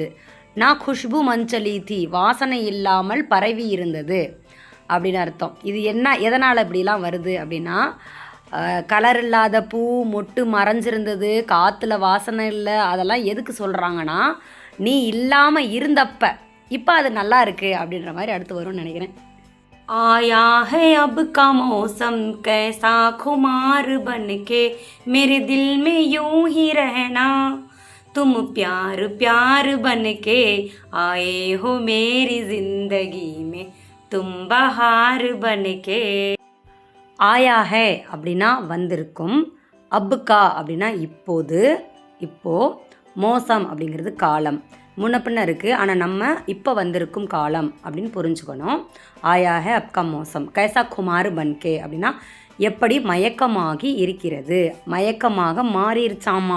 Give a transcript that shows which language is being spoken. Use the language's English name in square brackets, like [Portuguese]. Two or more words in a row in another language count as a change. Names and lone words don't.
[Tamil] நான் குஷ்பு மஞ்சளி தீ வாசனை இல்லாமல் பரவி இருந்தது அப்படின்னு அர்த்தம். இது என்ன, எதனால் இப்படிலாம் வருது அப்படின்னா கலர் இல்லாத பூ மொட்டு மறைஞ்சிருந்தது, காற்றுல வாசனை இல்லை, அதெல்லாம் எதுக்கு சொல்கிறாங்கன்னா நீ இல்லாமல் இருந்தப்ப இப்போ அது நல்லா இருக்குது அப்படின்ற மாதிரி அடுத்து வரும்னு நினைக்கிறேன். [Hindi] आया है अब का मौसम कैसा खुमार बन के मेरे दिल में यूं ही रहना तुम प्यार प्यार बन के आए हो मेरी जिंदगी में तुम बहार बन के. आया है [Tamil] அப்படின்னா வந்திருக்கும், அப்புக்கா அப்படின்னா இப்போது, இப்போது, மோசம் அப்படிங்கிறது காலம், முன்ன பின்ன இருக்குது. ஆனால் நம்ம இப்போ வந்திருக்கும் காலம் அப்படின்னு புரிஞ்சுக்கணும். [Hindi] आया है अबका मौसम कैसा खुमार बनके [Tamil] அப்படின்னா எப்படி மயக்கமாகி இருக்கிறது, மயக்கமாக மாறிடுச்சாமா.